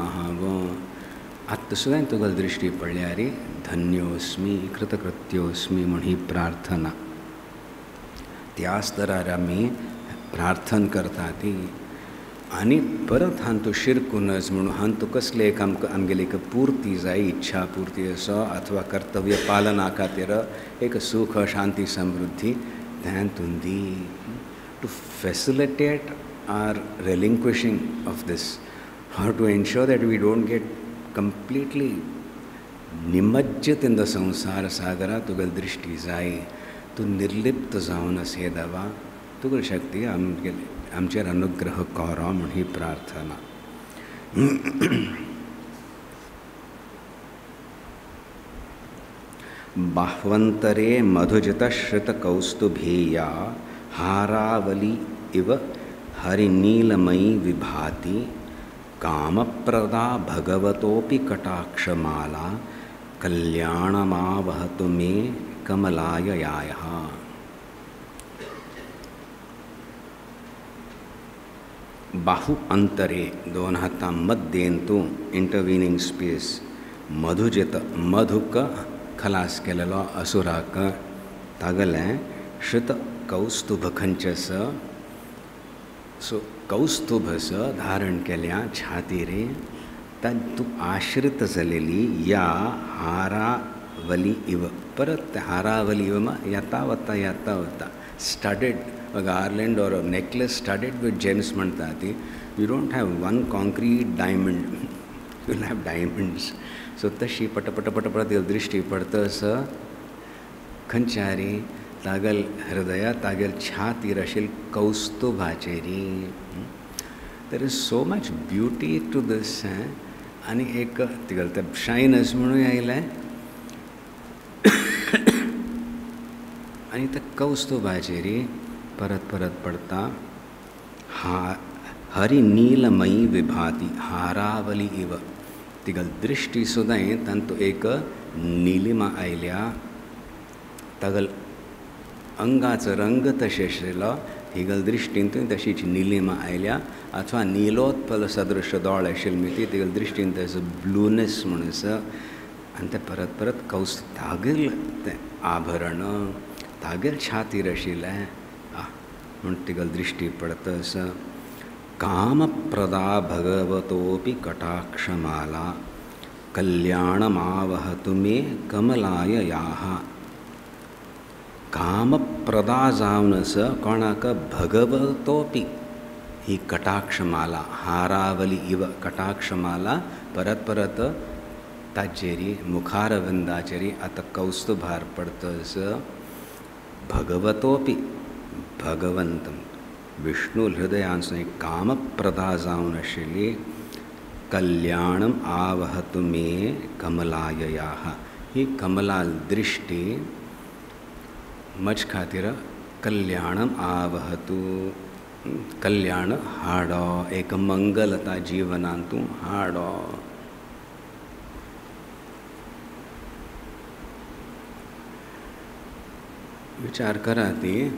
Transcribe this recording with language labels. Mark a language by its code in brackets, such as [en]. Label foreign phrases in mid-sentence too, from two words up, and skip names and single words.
[kok] हांव आत्ता सुद्दां तुगेल दृश्टी पडल्यार [sa] धन्योस्मी कृतकृत्योस्मी [kok] म्हण ही प्रार्थना त्या स्तरार आमी प्रार्थना करता ती आनी परत हांतू शिरकूनच म्हणून हांतू कसले एक आमगेली एक पुर्ती जाय इच्छा पुर्ती असो अथवा कर्तव्य पालना खातीर एक सुख शांती समृद्धी हातून [en] the to facilitate our relinquishing of this how to ensure that we don't get completely [kok] निमज्जित [en] in the [kok] संसार सागरा तुगेल दृष्टी जाय तूं निर्लिप्त जावन असे दवा तुगेल शक्ती आमचेर अनुग्रह करो म्हण ही प्रार्थना [sa] बाह्वंतरे मधुजितश्रितकौस्तुभेया हारावली इव हरिनीलमयी विभाति कामप्रदा भगवतोऽपि कटाक्षमाला कल्याणमावहतु मे कमलाययायः। [kok] बाहु अंतरे दोन हातां मध्येंतू [en] intervening space [kok] मधुजित मधुक खलास केलेलो असुराक तागलें श्रुत कौस्तुभ खंचस सो कौस्तुभस धारण केल्या छातीरे तू आश्रित जालेली या [sa] हारावली इव [kok] परत [sa] हारावली इव [kok] येता वता [en] studded garland or necklace studded with gems [kok] म्हणटा ती [en] you don't have one concrete diamond you will have diamonds so [kok] तशी पटपट दृश्टी पडतस खंचारी तागल हृदया तागेल छातीर आशिल कौस्तुभाचेरी [en] there is so much beauty to this [kok] आनी एक तिगल ते शायनस म्हणून आयलें आनी ते कौस्तुभाचेरी परत परत पडटा [sa] हरी नीलमयी विभाती हारावली इव [kok] तिगल दृष्टी सुद्दां तांतू एक निलिमा आयल्या तगल अंगाचो रंग तशें आशिल्लो तिगल दृश्टींतूय तशीच निलिमा आयल्या अथवा नीलोत्पल सदृश दोळ आशिल्ली ती तिगल दृश्टीन तेजो ब्लूनेस म्हणून आसा आनी ते परत परत तागेल तें आभरण तागेल छातीर आशिल्लें म्हूण तिगल दृश्टी पडतस [sa] कामप्रदा भगवतोपि कटाक्षमाला कल्याणमावहतु मे कमलाय याः [kok] कामप्रदा जावन कोणाक भगवतोपि ही कटाक्षमाला [sa] हारावली इव [kok] कटाक्षमाला परत परत ताचेरी मुखारविंदाचेरी आतां कौस्तुभार पडतस भगवतोपि भगवंत विष्णु हृदयांसून कामप्रदा जावन आशिल्ली [sa] कल्याणम आवहतु मे कमलाय याः [kok] ही कमला दृष्टी म्हज खातीर [sa] कल्याणम आवहतु [kok] कल्याण हाडो एक मंगलता जीवनांत तूं हाडो विचार करा ती